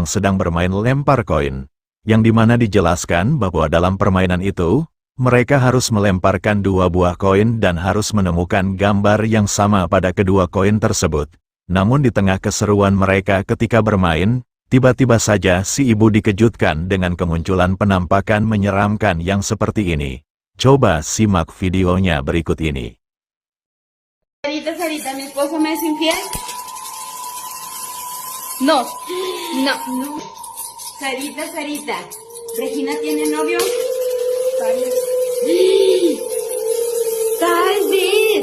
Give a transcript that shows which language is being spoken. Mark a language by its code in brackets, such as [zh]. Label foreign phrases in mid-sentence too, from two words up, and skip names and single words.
[id] sedang bermain lempar koin, yang dimana dijelaskan bahwa dalam permainan itu, mereka harus melemparkan 2 buah koin dan harus menemukan gambar yang sama pada kedua koin tersebut. Namun di tengah keseruan mereka ketika bermain, tiba-tiba saja si ibu dikejutkan dengan kemunculan penampakan menyeramkan yang seperti ini. Coba simak videonya berikut ini. [es] Sarita, ¿mi esposo me es infiel? No, no, no. Sarita, ¿Regina tiene novio? Tal vez.